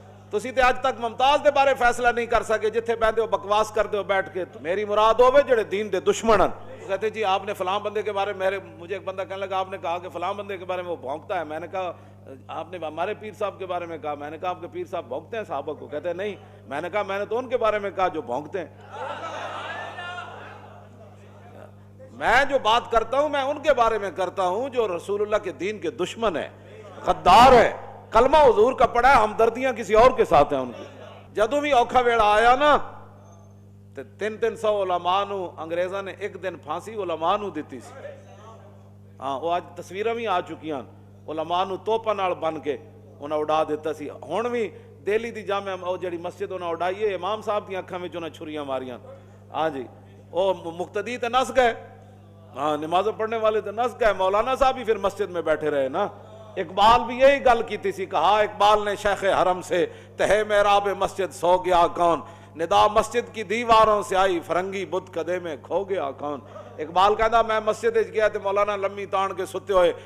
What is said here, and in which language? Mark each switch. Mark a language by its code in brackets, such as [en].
[pa] تسی تے اج تک ممتاز دے بارے فیصلہ نہیں کر سکے، جتھے بیٹھے ہو بکواس کرتے ہو بیٹھ کے. میری مراد ہوئے جڑے دین دے دشمن ہیں. [ur] کہتے جی آپ نے فلاں بندے کے بارے میں، مجھے ایک بندہ کہنے لگا آپ نے کہا کہ فلاں بندے کے بارے میں وہ بھونکتا ہے. میں نے کہا آپ نے ہمارے پیر صاحب کے بارے میں کہا. میں نے کہا آپ کے پیر صاحب بھونکتے ہیں صحابہ کو؟ کہتے ہیں نہیں. میں نے کہا میں نے تو ان کے بارے میں کہا جو بھونکتے ہیں. میں جو بات کرتا ہوں میں ان کے بارے میں کرتا ہوں جو رسول اللہ کے دین کے دشمن ہے، غدار ہے. کلمہ حضور کا پڑھا ہے، ہمدردیاں کسی اور کے ساتھ ہیں ان کی. [pa] جدوں بھی اوکھا ویڑا آیا نا تے 300 علماء نو انگریزاں نے ایک دن پھانسی علماء نو دیتی سی. ہاں وہ آج تصویراں بھی آ چکیاں، علماء نو توپاں نال بن کے انہاں اڑا دیتا سی. ہن بھی دہلی دی جامع او جڑی مسجد انہاں اڑائی ہے، امام صاحب دی اکھاں وچ انہاں چھریاں ماریاں. ہاں جی او مقتدی تے نس گئے، ہاں نماز پڑھنے والے تے نس گئے. [ur] مولانا صاحب ہی پھر مسجد میں بیٹھے رہے نا. [pa] اقبال بھی یہی گل کیتی سی. [ur] کہا اقبال نے شیخ حرم سے تہے محراب مسجد سو گیا کون، ندا مسجد کی دیواروں سے آئی فرنگی بت کدے میں کھو گیا کون. [pa] اقبال کہتا میں مسجد گیا تے مولانا لمی تان کے ستے ہوئے.